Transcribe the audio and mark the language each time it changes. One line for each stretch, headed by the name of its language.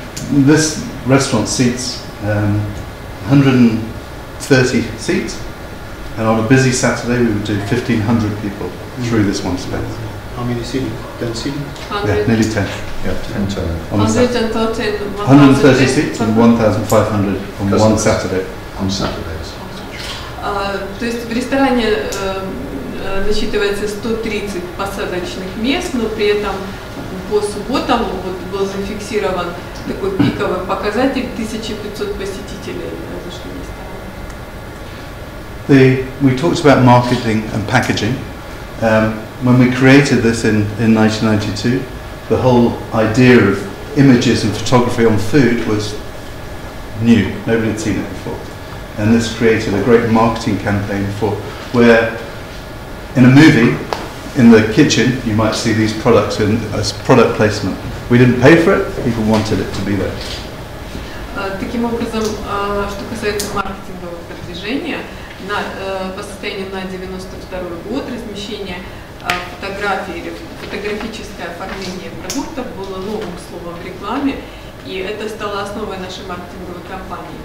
English: This restaurant seats 130 seats, and on a busy Saturday we would do 1,500 people through this one space. How many seating? 10 seating? Yeah, nearly 10. Yeah, 10 turnover. 130 seats and 1,500 on one Saturday. On Saturdays.
Russian: То есть в ресторане насчитывается 130 посадочных мест, но при этом по субботам вот был зафиксирован такой пиковый показатель 1500 посетителей зашли в ресторан.
English: We talked about marketing and packaging. When we created this in 1992, the whole idea of images and photography on food was new. Nobody had seen it before. And this created a great marketing campaign for where in a movie, in the kitchen, you might see these products as product placement. We didn't pay for it, people wanted it to be there.
Russian: Таким образом, что касается маркетингового продвижения, по состоянию на 92 год размещение фотографий или фотографическое оформление продуктов было новым словом в рекламе, и это стало основой нашей маркетинговой кампании.